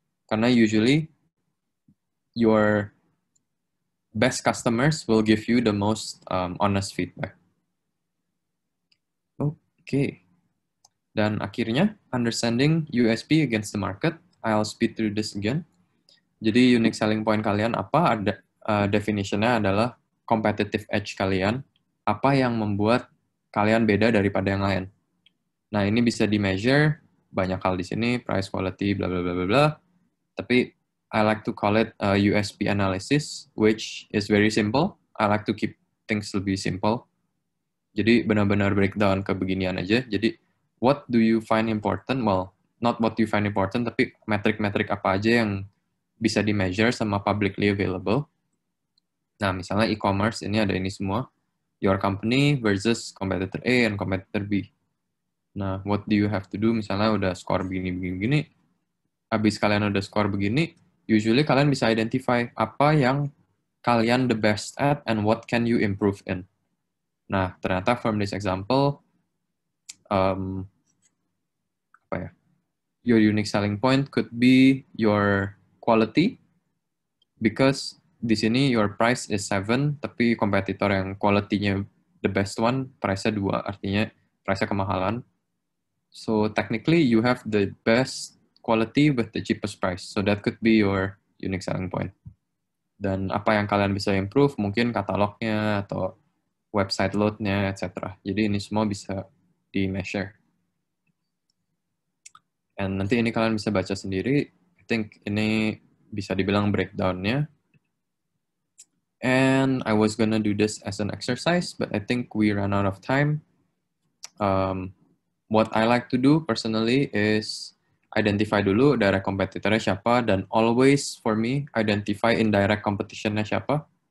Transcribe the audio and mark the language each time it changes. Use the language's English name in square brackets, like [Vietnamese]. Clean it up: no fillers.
[English] Karena usually your best customers will give you the most honest feedback. Okay. [Indonesian] Dan akhirnya, [English] understanding USP against the market. I'll speed through this again. [Indonesian] Jadi, unique selling point kalian apa? Definition-nya adalah competitive edge kalian. Apa yang membuat kalian beda daripada yang lain. Nah, ini bisa di-measure. Banyak hal di sini, price, quality, bla bla bla bla bla. [English] Tapi, I like to call it USP analysis, which is very simple. I like to keep things lebih simple. [Indonesian] Jadi, benar-benar breakdown ke beginian aja. [English] Jadi, what do you find important? Well, not what you find important, [Indonesian] tapi metrik-metrik apa aja yang bisa di-measure sama publicly available. Nah, misalnya e-commerce, ini ada ini semua. [English] Your company versus competitor A and competitor B. Nah, what do you have to do? [Indonesian] Misalnya udah score begini. Habis kalian udah score begini, usually kalian bisa identify apa yang kalian [English] the best at and what can you improve in. Nah, ternyata from this example, your unique selling point could be your quality, because [Indonesian] di sini [English] your price is 7, [Indonesian] tapi kompetitor yang quality-nya [English] the best one, price-nya 2, [Indonesian] artinya price-nya kemahalan. [English] So technically you have the best quality with the cheapest price. So that could be your unique selling point. [Indonesian] Dan apa yang kalian bisa improve, mungkin katalognya atau website load-nya, etc. Jadi ini semua bisa di-measure. And nanti ini kalian bisa baca sendiri. [English] I think [Indonesian] ini bisa dibilang breakdown-nya. [English] And I was gonna do this as an exercise, but I think we ran out of time. What I like to do personally is identify dulu direct competitor-nya siapa, dan always for me identify indirect competition-nya siapa.